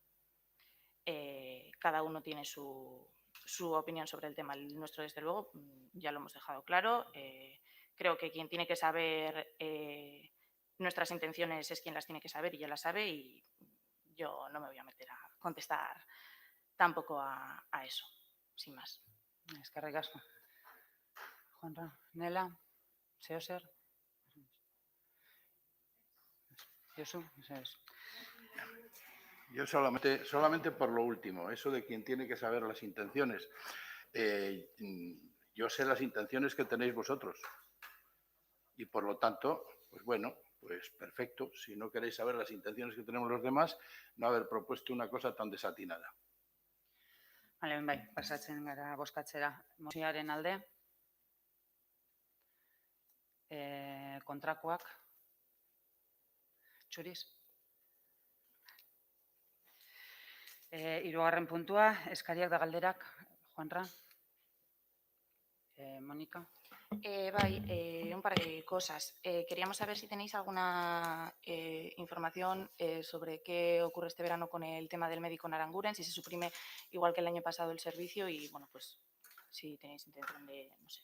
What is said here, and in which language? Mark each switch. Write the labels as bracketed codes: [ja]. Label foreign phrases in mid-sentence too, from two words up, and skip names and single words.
[es] Cada uno tiene su opinión sobre el tema. El nuestro, desde luego, ya lo hemos dejado claro. Creo que quien tiene que saber nuestras intenciones es quien las tiene que saber y ya las sabe, y yo no me voy a meter a contestar tampoco a eso, sin más. [eu] eskerrik asko. Juanra, Nela, Zeozer. Josu, [es] eso es. Yo solamente por lo último, eso de quien tiene que saber las intenciones. Yo sé las intenciones que tenéis vosotros y por lo tanto, pues bueno, pues perfecto. Si no queréis saber las intenciones que tenemos los demás, no haber propuesto una cosa tan desatinada. [eu] Bale, bai, pasatzen gara bozkatzera. Mozioaren alde, kontrakoak, txuriz. Hirugarren puntua, eskariak da galderak, Juanra. Mónica. [es] Un par de cosas. Queríamos saber si tenéis alguna información sobre qué ocurre este verano con el tema del médico en Aranguren, si se suprime igual que el año pasado el servicio y, bueno, pues si tenéis intención de, no sé.